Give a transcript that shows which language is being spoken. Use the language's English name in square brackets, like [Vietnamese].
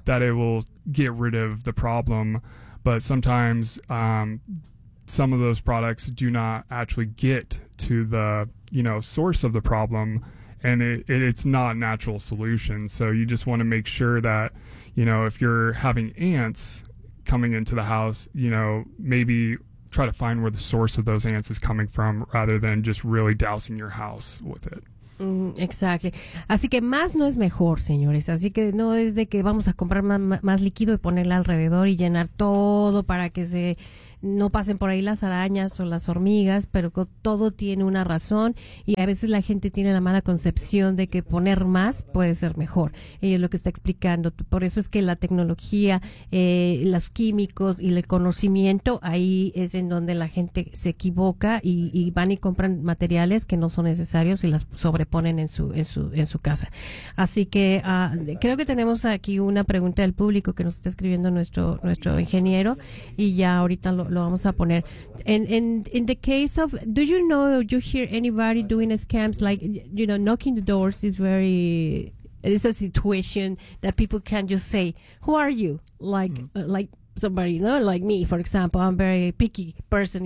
[English] that it will get rid of the problem. But sometimes some of those products do not actually get to the, you know, source of the problem, and it's not a natural solution. So you just want to make sure that, you know, if you're having ants coming into the house, you know, maybe try to find where the source of those ants is coming from, rather than just really dousing your house with it. [Spanish] Exacto. Así que más no es mejor, señores. Así que no es de que vamos a comprar más líquido y ponerle alrededor y llenar todo para que se no pasen por ahí las arañas o las hormigas, pero todo tiene una razón y a veces la gente tiene la mala concepción de que poner más puede ser mejor. Y es lo que está explicando. Por eso es que la tecnología, los químicos y el conocimiento, ahí es en donde la gente se equivoca y van y compran materiales que no son necesarios y las sobreponen en su casa. Así que creo que tenemos aquí una pregunta del público que nos está escribiendo nuestro ingeniero y ya ahorita lo vamos a poner. [English] In the case of, do you know, you hear anybody doing scams, like, you know, knocking the doors is very, it's a situation that people can just say, who are you? Like, like somebody, you know, like me, for example, I'm a very picky person.